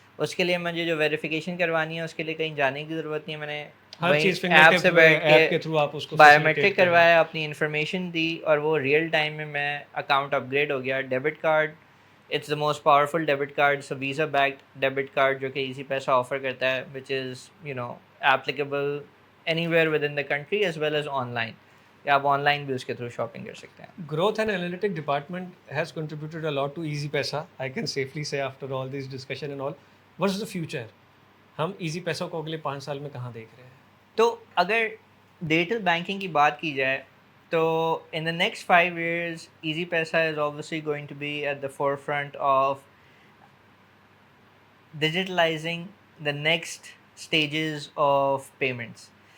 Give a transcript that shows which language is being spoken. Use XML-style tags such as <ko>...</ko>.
<ur>اس کے لیے مجھے جو ویریفیکیشن کروانی ہے اس کے لیے کہیں جانے کی ضرورت نہیں ہے. میں نے ایپ سے بیٹھ کے بایو میٹرک کروایا، اپنی انفارمیشن دی اور وہ ریئل ٹائم میں اکاؤنٹ اپ گریڈ ہو گیا. Debit card it's the most powerful debit card, so visa baked debit card جو کہ ایزی پیسہ آفر کرتا ہے، وچ is applicable any where with in the country as well as on line. کہ آپ on line بھی اس کے تھرو شاپنگ کر سکتے ہیں.</ur> <en>Growth and Analytic department has contributed a lot to Easy Paisa. I can safely say after all this discussion and all. What's the future?</en> <ur>ہم easy پیسہ کو اگلے 5 سال میں کہاں دیکھ رہے ہیں؟ تو اگر ڈیجیٹل بینکنگ کی بات کی جائے تو</ur> <en>In the next 5 years Easypaisa is obviously going to be at the forefront of digitalizing the next stages of payments.</en>